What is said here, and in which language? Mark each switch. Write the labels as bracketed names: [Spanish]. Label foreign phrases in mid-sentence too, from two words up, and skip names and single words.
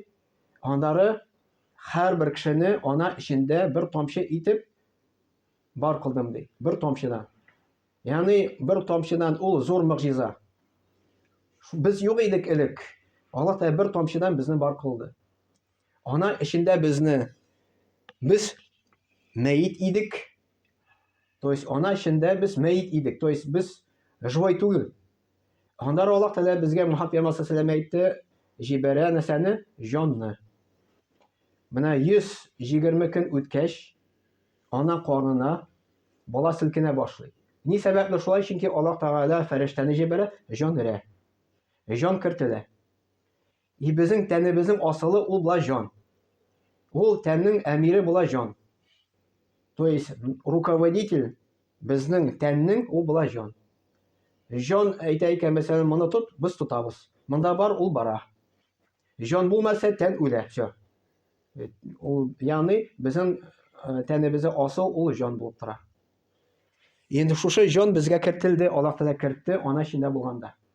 [Tatar] Аннары һәрбер кешене ана эчендә бер тамчы итеп бар кылдым ди. Бер тамчыдан. Ягъни бер тамчыдан ул зур мөгъҗиза. Без юк идек элек. Аллаһ Тәгалә бер тамчыдан безне бар кылды. Ана эчендә безне без мәйит идек. [Russian] То есть [Tatar] ана эчендә без мәйит идек. [Russian] То есть [Tatar] без живой түгел. Аннары Аллаһ Тәгалә безгә Мөхәммәд сәлләмә әйтте, җибәрә нәрсәне? Җанны. Менә 120 көн үткәч, ана карнына бала селкенә башлый. Ни сәбәпле шулай? Чөнки Аллаһ Тәгалә фәрештәне җибәрә, җан бирә. Җан кертелә. И безнең тәнебезнең асылы ул була җан. Ул тәннең әмире була җан. [Russian] То есть руководитель [Tatar] безнең тәннең ул була җан. Җан әйтә икән, мәсәлән, моны тот, без тотабыз. Монда бар, ул бара. Җан булмаса, тән үлә. Всё. Ул ягъни безнең тәнебездә асыл ул җан булып тора. Енді шушы җан безгә кертелде, Аллаһ Тәгалә кертте, ана эчендә булганда.